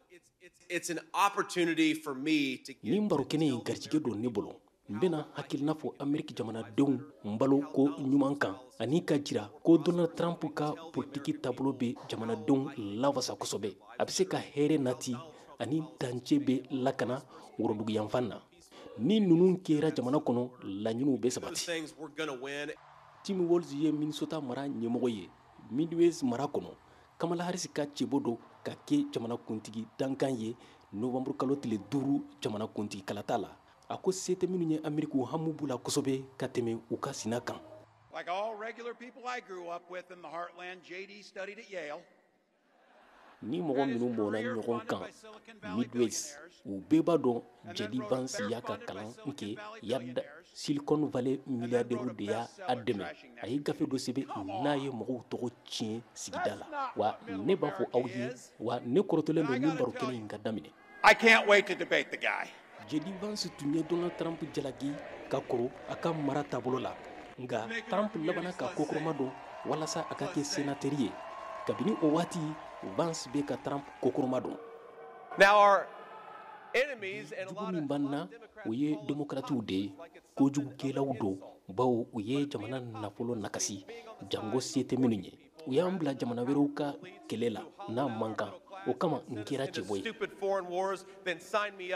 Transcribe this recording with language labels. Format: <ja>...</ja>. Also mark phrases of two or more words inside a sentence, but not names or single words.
<bm>Nin baro kɛnɛ in garijɛgɛ don ne bolo n bɛna hakilina fɔ Ameriki jamanadenw n balo ko ɲuman kan ani ka jira ko Donald Trump ka politiki taabolo bɛ jamanadenw lawasa kosɛbɛ a bɛ se ka hɛrɛ nati ani dancɛ bɛ lakana woroduguyanfan na ni ninnu kɛra jamana kɔnɔ laɲiniw bɛ sabati. Tim Walz ye Minnesota mara ɲɛmɔgɔ ye Midwest mara kɔnɔ Kamala Harris ka cɛbɔ dɔ ka kɛ jamanakuntigi dankan ye novembre kalo tile 5 jamanakuntigi kalata la a ko se tɛ minnu ye Ameriku hamu b'u la kosɛbɛ ka tɛmɛ u ka sina kan.</bm> <en>Like all regular people I grew up with in the heartland, J.D. studied at Yale.</en> <bm>Ni mɔgɔ minnu bɔnna ɲɔgɔn kan Midwest u bɛɛ b'a dɔn J.D. Vance y'a ka kalan kɛ Yard Silicon Valley milliardaires de y'a dɛmɛ a ye gafe dɔ sɛbɛn n'a ye mɔgɔw tɔgɔ tiɲɛ sigida la wa ne b'a fɔ aw ye wa ne kɔrɔtɔlen don min baro kɛnɛ in ka daminɛ.</bm> <en>I can't wait to debate the guy.</en> <bm>J.D. Vance tun ye Donald Trump jalaki ka kɔrɔ a ka mara taabolo la nka Trump labana ka kokoroma don walasa a ka kɛ sénateur ye kabini o waati Vance bɛ ka Trump kokoroma don. Jugu min b'an na o ye démocrates de ye kojugukɛlaw don bawo u ye jamana nafolo nakasi jango se tɛ minnu ye u y'an bila jamana wɛrɛw ka kɛlɛ la n'a man kan o kama n kɛra cɛbɔ ye.</bm>